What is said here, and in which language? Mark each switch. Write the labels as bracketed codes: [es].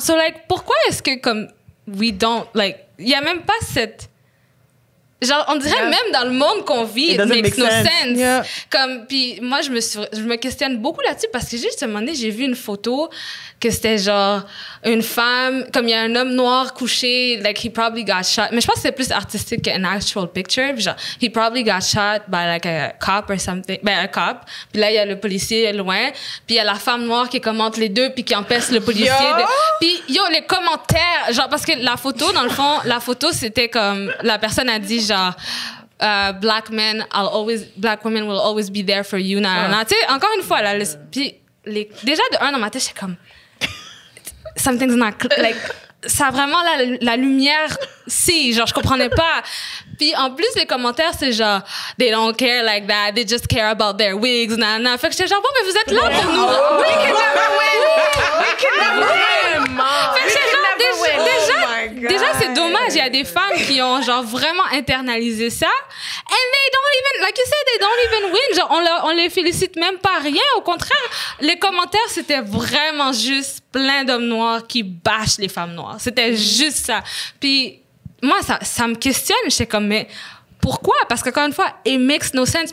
[fr] So like pourquoi est-ce que comme we don't like il y a même pas cette genre, on dirait même dans le monde qu'on vit, [en] it makes no sense. Yeah. [fr] Comme, puis moi, je me questionne beaucoup là-dessus parce que juste un moment donné, j'ai vu une photo que c'était genre une femme, comme il y a un homme noir couché, [en] like he probably got shot. [fr] Mais je pense que c'est plus artistique qu'un actual picture. [en] Puis genre, he probably got shot by like a cop or something. [fr] Un cop. Puis là, il y a le policier loin. Puis il y a la femme noire qui commente les deux puis qui empêche le policier. Puis les commentaires, genre, parce que la photo, dans le fond, c'était comme, la personne a dit genre, [en] black women will always be there for you. [fr] Tu sais, encore une fois, puis déjà de un dans ma tête, j'étais comme, [en] something's not like [fr] ça a vraiment la lumière, si, genre, je comprenais pas. Puis en plus, les commentaires, c'est genre, [en] they don't care like that, they just care about their wigs, nanana. [fr] Fait que j'étais genre, bon, mais vous êtes là pour nous. [en] We can never win. We can never win. [fr] Fait que j'étais genre, déjà, c'est dommage. Il y a des femmes qui ont genre vraiment internalisé ça. [en] And they don't even, like you said, they don't even win. [fr] Genre, on les félicite même pas rien. Au contraire, les commentaires, c'était vraiment juste plein d'hommes noirs qui bâchent les femmes noires. C'était juste ça. Puis, moi, ça me questionne. J'étais comme, mais pourquoi? Parce qu'encore une fois, [en] it makes no sense.